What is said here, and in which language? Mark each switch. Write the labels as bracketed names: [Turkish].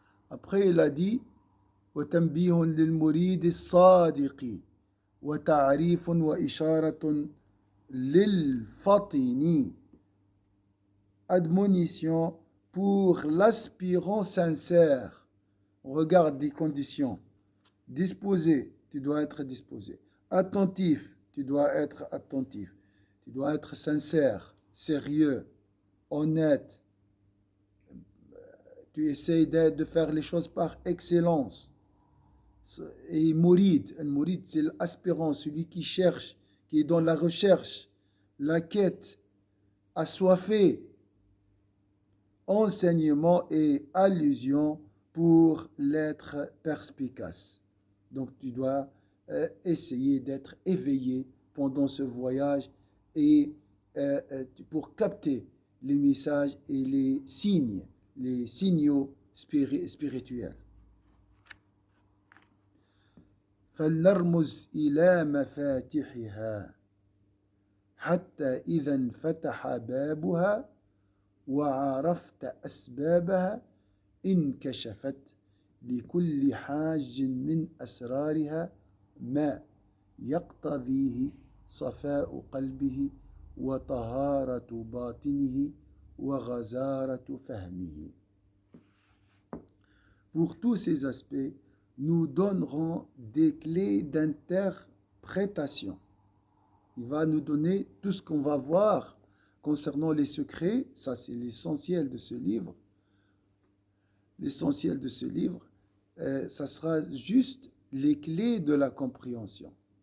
[French] Après, il a dit [Arabic] وتنبيه للمريد الصادق وتعريف وإشارة للفطن. [French] Admonition pour l'aspirant sincère. Regarde les conditions. Disposé, tu dois être disposé. Attentif, tu dois être attentif. Tu dois être sincère, sérieux, honnête. Tu essayes de faire les choses par excellence. Et Mourid, c'est l'aspirant, celui qui cherche, qui est dans la recherche, la quête, assoiffé, enseignement et allusion pour l'être perspicace. Donc tu dois essayer d'être éveillé pendant ce voyage et pour capter les messages et les signaux spirituels. [Arabic] فلنرمز إلى مفاتحها حتى إذا انفتح بابها وعرفت أسبابها انكشفت لكل حاج من أسرارها ما يقتضيه صفاء قلبه وطهارة باطنه وغزارة فهمه. [French] Pour tous ces aspects, nous donnerons des clés d'interprétation. Il va nous donner tout ce qu'on va voir concernant les secrets. Ça, c'est l'essentiel de ce livre. L'essentiel de ce livre, ça sera juste les clés de la compréhension.